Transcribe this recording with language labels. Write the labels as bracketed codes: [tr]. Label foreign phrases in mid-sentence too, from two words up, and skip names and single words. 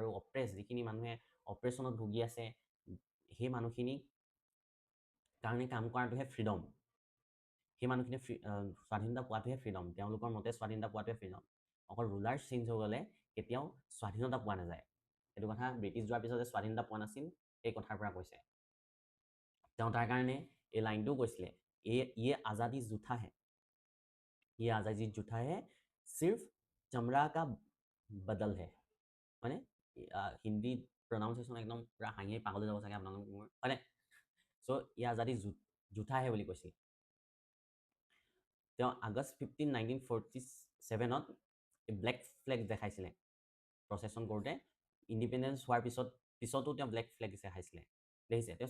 [as] অপ্ৰেছ যিখিনি মানুহে অপ্ৰেছনত ভুগি আছে সেই মানুহখিনি কাৰণে কাম কৰাটোহে ফ্ৰীডম সেই মানুহখিনি স্বাধীনতা পোৱাটোহে ফ্ৰীডম তেওঁলোকৰ মতে স্বাধীনতা পোৱাটোহে ফ্ৰীডম অকল [en] rulers change [as] হৈ গ'লে কেতিয়াও স্বাধীনতা পোৱা নাযায় এইটো কথা ব্ৰিটিছ যোৱাৰ পিছত যে স্বাধীনতা পোৱা নাছিল সেই কথাৰ পৰা কৈছে তেওঁ তাৰ কাৰণে এই লাইনটোও কৈছিলে [hi] ये आज़ादी झूठा है ये आज़ादी झूठा है सिर्फ चमड़ा का बदल है [as] হয়নে হিন্দীত প্ৰনাউন্সিয়েশ্যন একদম পূৰা হাঁহি পাগল যাব চাগে আপোনালোক মোৰ হয়নে চ' [hi] ये आज़ादी झूठा है [as] বুলি কৈছিল তেওঁ আগষ্ট 15 1947ত [en] black flag [as] দেখাইছিলে প্ৰচেছন কৰোঁতে ইণ্ডিপেণ্ডেঞ্চ হোৱাৰ পিছতো তেওঁ [en] black flag [as] দেখাইছিলে দেখিছে তেওঁ